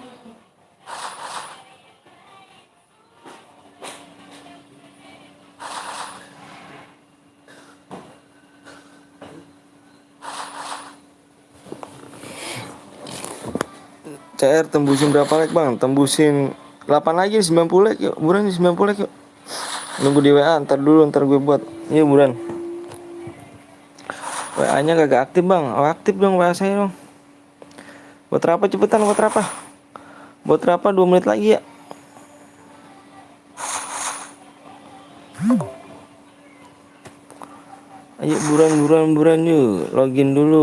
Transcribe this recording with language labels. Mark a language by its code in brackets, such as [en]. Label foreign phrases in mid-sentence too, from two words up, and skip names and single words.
[id] CR tembusin berapa like bang? Tembusin 8 lagi 90 like yuk. Buruan 90 like yuk. Nunggu di WA ntar gue buat. Iya buruan. WA nya kagak aktif bang. Oh, aktif dong WA saya dong. Buat apa cepetan buat apa? Buat apa 2 menit lagi ya. Ayo buruan yuk. Login dulu.